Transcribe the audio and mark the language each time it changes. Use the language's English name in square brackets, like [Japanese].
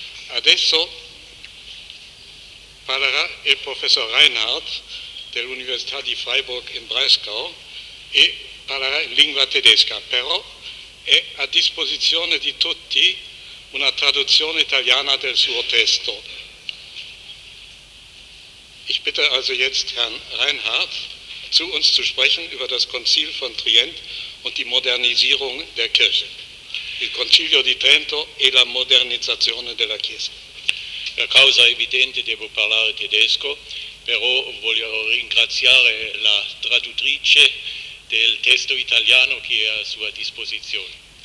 [Italian] Adesso parlerà il professor Reinhardt dell'Università di Freiburg in Breisgau e parlerà in lingua tedesca, però è a disposizione di tutti una traduzione italiana del suo testo. [German] Ich bitte also jetzt Herrn Reinhardt, zu uns zu sprechen über das Konzil von Trient und die Modernisierung der Kirche. [Italian] Il Concilio di Trento e la modernizzazione della Chiesa. Per causa evidente devo parlare tedesco, però voglio ringraziare la traduttrice del testo italiano che è a sua disposizione.